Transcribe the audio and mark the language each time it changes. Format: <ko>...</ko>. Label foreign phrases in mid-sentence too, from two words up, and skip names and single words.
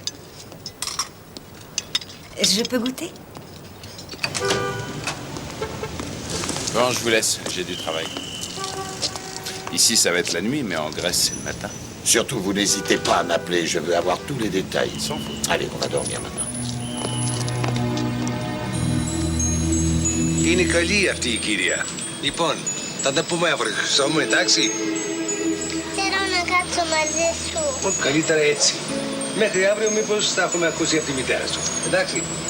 <fr>Je peux goûter? Bon, je vous laisse, j'ai du travail. Ici, ça va être la nuit, mais en Grèce, c'est le matin. Surtout, vous n'hésitez pas à m'appeler, je veux avoir tous les détails. S'en fout. Allez, on va dormir maintenant.</fr> <el>Είναι καλή αυτή η κυρία. Λοιπόν, θα τα πούμε αύριο, χρυσό μου, εντάξει? Θέλω να κάτσω μαζί σου. Καλύτερα έτσι. Μέχρι αύριο μήπως θα έχουμε ακούσει από τη μητέρα σου. Εντάξει?</el>